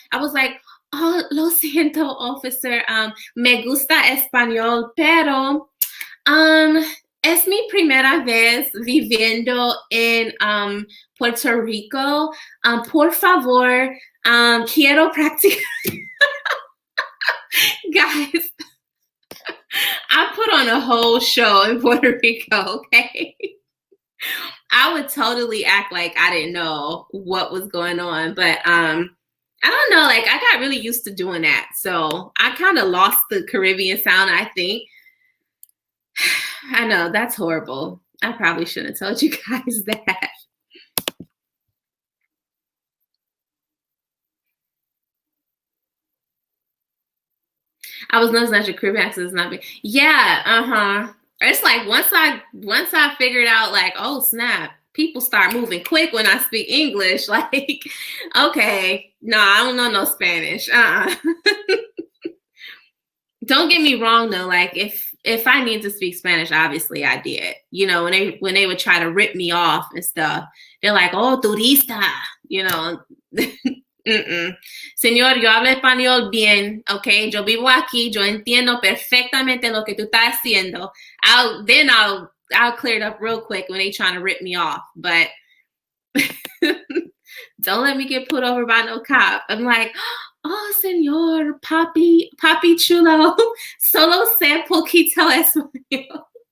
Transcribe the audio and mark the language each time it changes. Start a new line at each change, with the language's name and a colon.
English: I was like, oh,
Spanish: lo siento,
English: officer.
Spanish: Me gusta español, pero es mi primera vez viviendo en Puerto Rico. Por favor, quiero practicar.
English: Guys, I put on a whole show in Puerto Rico, okay? I would totally act like I didn't know what was going on, but I don't know, like I got really used to doing that. So I kind of lost the Caribbean sound, I think. I know, that's horrible. I probably shouldn't have told you guys that. I was noticing that your Caribbean accent is not big. Yeah, It's like once I figured out like, oh snap, people start moving quick when I speak English. Like, okay, no, I don't know no Spanish. Don't get me wrong though. Like if I need to speak Spanish, obviously I did. You know, when they would try to rip me off and stuff, they're like, oh, turista, you know.
Spanish: Señor, yo hablo español bien, okay? Yo vivo aquí, yo entiendo perfectamente lo que tú estás haciendo.
English: I'll clear it up real quick when they trying to rip me off, but don't let me get put over by no cop. I'm like, oh, señor, papi chulo,
Spanish: solo sé poquito español.